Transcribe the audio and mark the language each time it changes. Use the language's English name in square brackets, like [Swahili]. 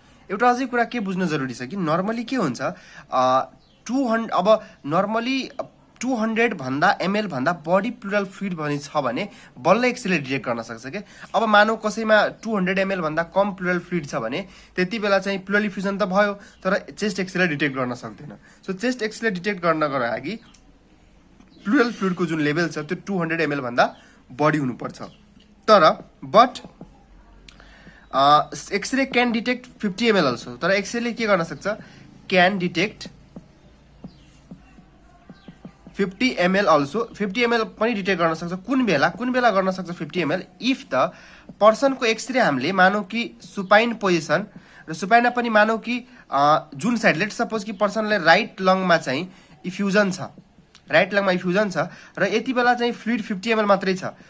[Nepali] एउटा अझै कुरा के बुझ्न जरुरी छ कि नर्मली के हुन्छ, 200 अब नर्मली 200 भन्दा ml भन्दा बढी प्लुरल फ्लुइड भने छ भने बल्ल एक्सरेले डिटेक्ट गर्न सक्छ के। अब मानौ कसैमा 200 ml भन्दा कम प्लुरल फ्लुइड छ भने त्यति बेला चाहिँ प्लुरल इफ्युजन त भयो तर चेस्ट एक्सरेले डिटेक्ट गर्न सक्दैन। सो चेस्ट एक्सरेले डिटेक्ट गर्नको लागि प्लुरल फ्लुइडको जुन लेभल छ त्यो 200 ml भन्दा बढी हुनुपर्छ। [English] तर but x-ray can detect 50 ml also. [Nepali] तर एक्सरेले के गर्न सक्छ, [English] Can detect 50 ml also. [Nepali] 50 ml पनि डिटेक्ट गर्न सक्छ। कुन बेला गर्न सक्छ 50 ml, इफ द पर्सनको एक्सरे हामीले मानौ कि सुपाइन पोजिसन र सुपाइनमा पनि मानौ कि जुन साइड, लेट सपोज कि पर्सनले राइट लङमा चाहिँ इफ्युजन छ, राइट लङमा इफ्युजन छ र यति बेला चाहिँ फ्लुइड 50 ml मात्रै छ।